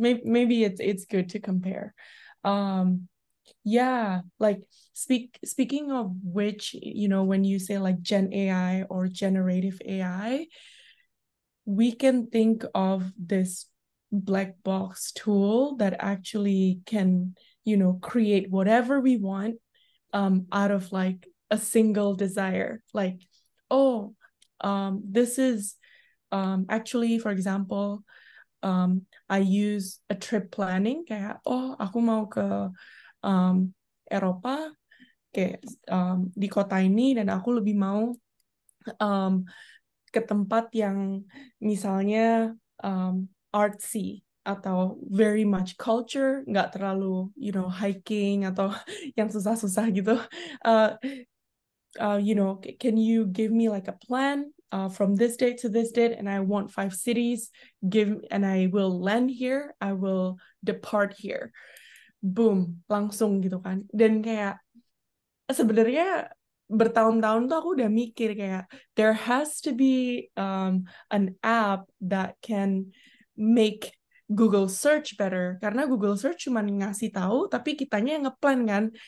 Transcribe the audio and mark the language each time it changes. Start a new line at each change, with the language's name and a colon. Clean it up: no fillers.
English: Maybe it's good to compare. Yeah, like speaking of which, when you say like Gen AI or generative AI, we can think of this black box tool that actually can, create whatever we want out of like a single desire. Like, oh, this is actually, for example, I use a trip planning
Indonesian: kayak, oh, aku mau ke Eropa kayak di kota ini dan aku lebih mau um, ke tempat yang misalnya artsy atau
English: very much culture,
Indonesian: nggak terlalu hiking atau yang susah-susah gitu.
English: Uh, can you give me like a plan from this date to this date, and I want 5 cities, and I will land here, I will depart here.
Indonesian: Boom, langsung gitu kan. Dan kayak sebenarnya bertahun-tahun tuh aku udah mikir kayak
English: there has to be an app that can make Google search better,
Indonesian: karena Google search cuma ngasih tahu tapi kitanya yang ngeplan kan.